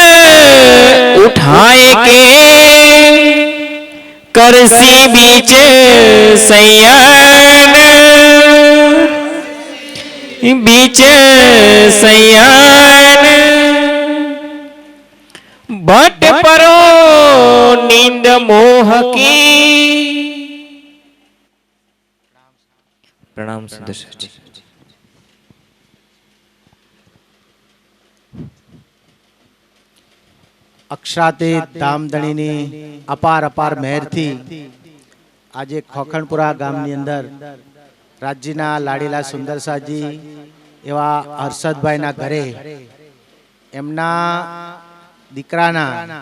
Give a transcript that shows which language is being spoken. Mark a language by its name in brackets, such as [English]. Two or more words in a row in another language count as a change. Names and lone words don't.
[Hindi] उठाए के करसी बीच सैयन बीच सैयन भट परो नींद मोह की। प्रणाम सुदर्शन जी। [Gujarati] અક્ષરાતીત ધામધણીની અપાર મહેરથી આજે ખોખણપુરા ગામની અંદર રાજ્યના લાડીલા સુંદરસાજી એવા હર્ષદભાઈના ઘરે એમના દીકરાના